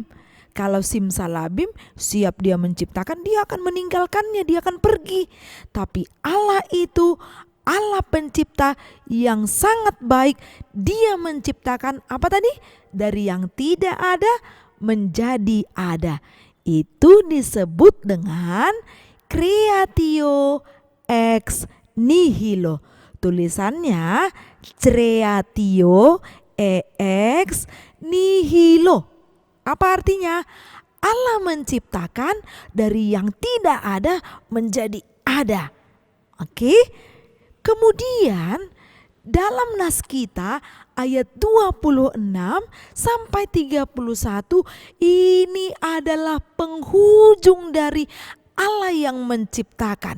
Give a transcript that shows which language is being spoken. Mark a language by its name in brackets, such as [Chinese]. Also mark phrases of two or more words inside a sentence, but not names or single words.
[Indonesian] Kalau simsalabim siap Dia menciptakan, Dia akan meninggalkannya, Dia akan pergi. Tapi Allah itu Allah pencipta yang sangat baik. Dia menciptakan apa tadi? Dari yang tidak ada menjadi ada. Itu disebut dengan [Latin] creatio ex nihilo. [Indonesian] Tulisannya [Latin] creatio ex nihilo. [Indonesian] Apa artinya? Allah menciptakan dari yang tidak ada menjadi ada. Oke? Kemudian dalam nas kita ayat 26 sampai 31 ini adalah penghujung dari Allah yang menciptakan.